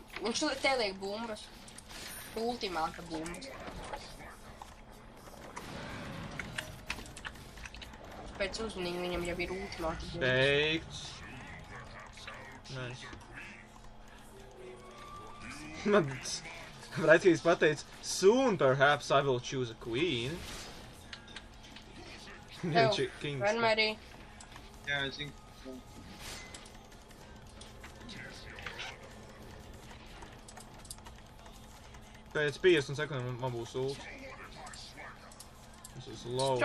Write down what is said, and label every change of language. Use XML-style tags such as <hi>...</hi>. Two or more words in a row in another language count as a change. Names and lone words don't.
<lv>Viņš te liek bumbas. Ultimāta bumbas. Pēc uzmanīgi viņam jau ir ultimāta bumbas. Beigts. Nice. Man Raitskīs pateica,</lv> <en>soon perhaps I will choose a queen.</en> <lv>Tev, vienmēr arī. Jā, es zinu. Pēc 50 sekundēm man būs ult. Es esmu low</lv>